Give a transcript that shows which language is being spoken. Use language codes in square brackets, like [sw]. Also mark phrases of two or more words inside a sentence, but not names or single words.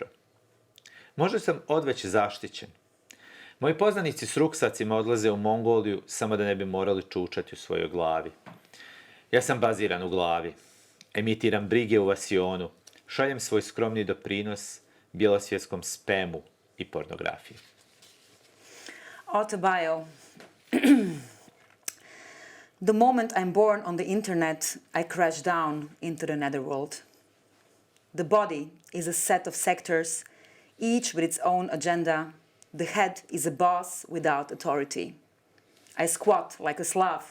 [hr] Možda sam odveć zaštićen. Moji poznanici s ruksacima odlaze u Mongoliju samo da ne bi morali čučati u svojoj glavi. Ja sam baziran u glavi. Emitiram brige u vasionu. Šaljem svoj skromni doprinos bjelosvjetskom spemu i pornografiji. Autobio. [en] The moment I'm born on the internet, I crash down into the netherworld. The body is a set of sectors, each with its own agenda. The head is a boss without authority. I squat like a Slav.